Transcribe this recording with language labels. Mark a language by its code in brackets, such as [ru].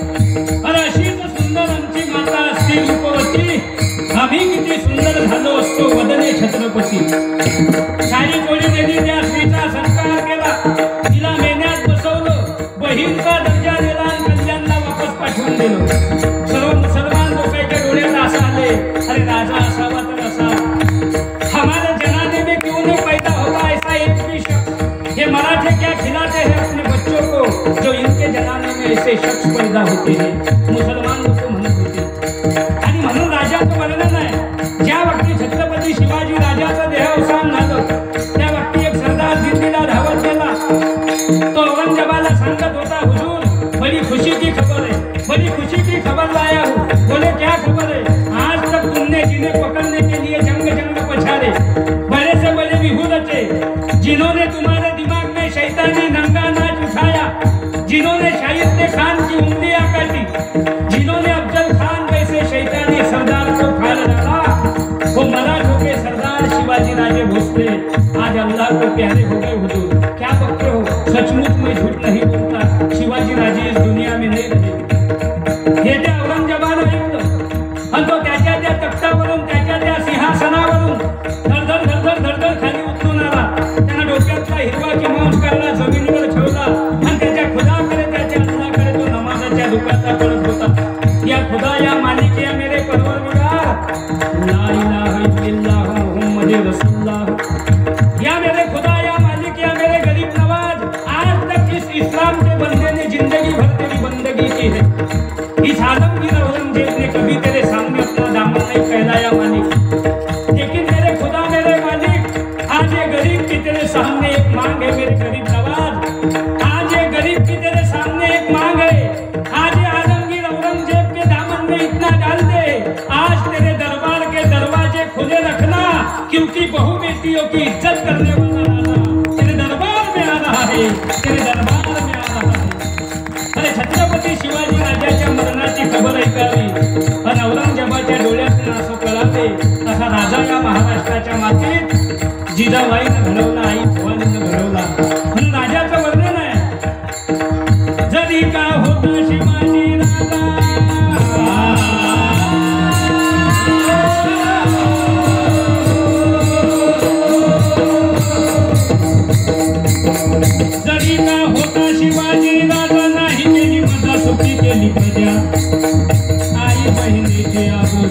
[mr] अरे अशीच सुंदर आमची माता असती रूपवती, आम्ही किती सुंदर झालो असतो वदने छत्रपती. सारी कोळी देवी त्या स्त्रीचा संस्कार केला. तिला मेन्यात बसवलं, बहीणचा दर्जा दिला आणि कल्याणला वापस पाठवून दिलं. सर्व मुसलमान लोकांच्या डोळ्यात असं आले, अरे राजा असावा तर असा. [hi] हमारे जनाने में क्यों नहीं पैदा होता ऐसा एक भी शख्स. ये मराठे क्या खिलाते हैं अपने बच्चों को जो इनके जनाने में ऐसे शख्स पैदा होते हैं. [mr] मुसलमान लोक म्हणत होते. आणि म्हणून राजाचं वर्णन आहे. ज्या वक्ती छत्रपती शिवाजी राजाचं देहावसान झालं त्या वक्ती एक सरदार दिल्लीला धावत गेला. तो औरंगजेबाला सांगत होता, [hi] हुजूर बड़ी खुशी की खबर है, बड़ी खुशी की खबर लाया हूँ. बोले क्या खबर है. आज तक तुमने जिन्हें पकड़ने के लिए जंग जंग पछाड़े, बड़े से बड़े विभू रचे, जिन्होंने तुम्हारे दिमाग में शैतानी नंगा नाच उठाया, जिन्होंने शाहिद खान की उंगलियां काटी, जिन्होंने अफजल खान जैसे शैतानी सरदार को फाड़ डाला, वो मराठों के सरदार शिवाजी राजे भोसले आज अल्लाह को प्यारे हो गए. हुजूर क्या बकते हो. सचमुच में झूठ नहीं बोलता. शिवाजी राजे इस दुनिया में नहीं रहे. [mr] हे त्या औरंगजेबानं ऐकलं आणि तो त्याच्या त्या तख्तावरून त्याच्या त्या सिंहासनावरून धडधड धडधड धडधड खाली उतरून आला. त्यानं डोक्यातला हिरवा किमांस काढला, जमिनीवर ठेवला आणि त्याच्या खुदाकडे त्याच्या अल्लाहकडे तो नमाजाच्या दुकानात पडत होता. [hi] या खुदा या मालिक या मेरे परवरदिगार, [ar] ला इलाहा इल्लल्लाह मुहम्मद रसूलुल्लाह. [hi] या मेरे खुदा या मालिक या मेरे गरीब नवाज, आज तक इस इस्लाम के बंदे ने जिंदगी भर तेरी बंदगी की है. इस आलमगीर औरंगजेब ने कभी तेरे सामने अपना दामन नहीं फैलाया मालिक. लेकिन मेरे खुदा मेरे मालिक, आज ये गरीब की तेरे सामने एक मांग है. मेरे गरीब नवाज, आज ये गरीब की तेरे सामने एक मांग है. आज ये आलमगीर औरंगजेब के दामन में इतना डाल दे, आज तेरे दरबार के दरवाजे खुले रखना, क्योंकि बहु बेटियों की इज्जत करने वाला राजा तेरे दरबार में आ रहा है, तेरे दरबार में आ रहा है. [mr] अरे छत्रपती शिवाजी राजाच्या मरणाची खबर ऐकावी आणि औरंगजेबाच्या डोळ्यातून असं कळाले. असा राजा या महाराष्ट्राच्या मातीत जिजाबाईनं घडवला, आई भवानीनं घडवला. म्हणून राजाचं वर्णन आहे. जरी का होता शिवाजी राजा, जरी का होता शिवाजी राजा, नाही केली मजा सुखी केली प्रजा. आई बहिणीचे आबरू